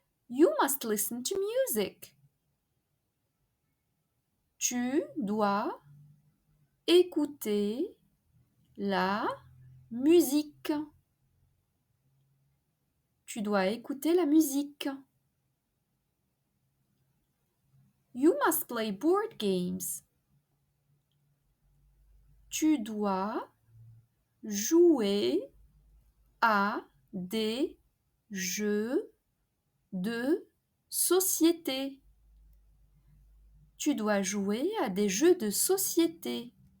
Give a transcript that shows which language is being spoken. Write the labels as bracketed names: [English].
[English] You must listen to music. [French] Tu dois écouter la musique. Tu dois écouter la musique. [English] You must play board games. [French] Tu dois jouer à des jeux de société. Tu dois jouer à des jeux de société.